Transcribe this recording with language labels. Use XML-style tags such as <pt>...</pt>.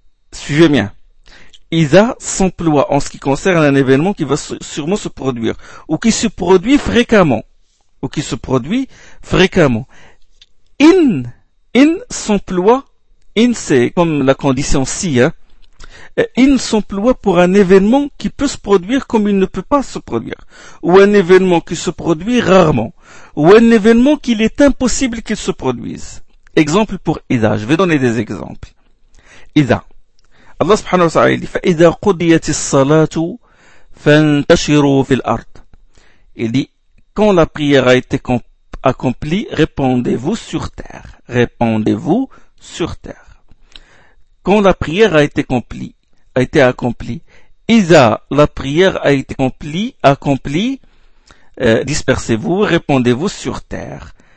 <fr>Suivez bien. Isa s'emploie en ce qui concerne un événement qui va sûrement se produire, ou qui se produit fréquemment, In s'emploie, c'est comme la condition si, hein. In s'emploie pour un événement qui peut se produire comme il ne peut pas se produire, ou un événement qui se produit rarement, ou un événement qu'il est impossible qu'il se produise. Exemple pour Isa, je vais donner des exemples. Isa.</fr> <ar>Allah subhanahu wa ta'ala, فَإِذَا قُضِيَتِ الصَّلَاةُ فَانْتَشِرُوا فِي الْأَرْضِ.</ar> <fr>Il dit, quand la prière a été accomplie, répandez-vous sur terre. Répandez-vous sur terre. Quand la prière a été accomplie, إِذَا, la prière a été accomplie, dispersez-vous, répandez-vous sur terre.</fr>